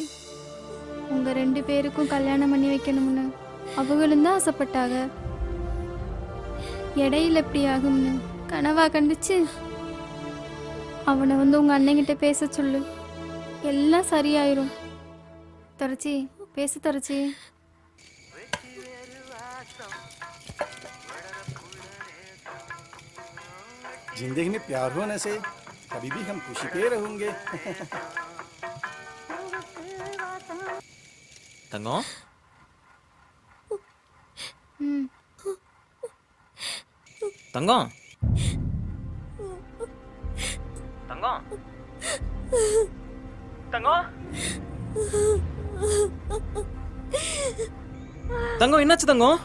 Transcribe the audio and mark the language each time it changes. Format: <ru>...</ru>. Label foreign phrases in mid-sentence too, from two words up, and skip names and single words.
<ta>உங்கள் 2 பேருக்கும் கல்யாணம் பண்ணி வைக்கணும்னு அவங்களும் தான் ஆசைப்பட்டாங்க. இடையில எப்படி ஆகும்னு கனவா கண்டுச்சு. அவனை வந்து உங்கள் அண்ணங்கிட்ட பேச சொல்லு, எல்லாம் சரியாயிரும். துறச்சி பேசு துறச்சி.</ta> <hi>जिंदगी में प्यार होने से कभी भी हम खुशी पे रहेंगे.</hi> <ta>தங்கம் தங்கம் தங்கம் தங்கம் தங்கம் என்னாச்சு தங்கம்?</ta>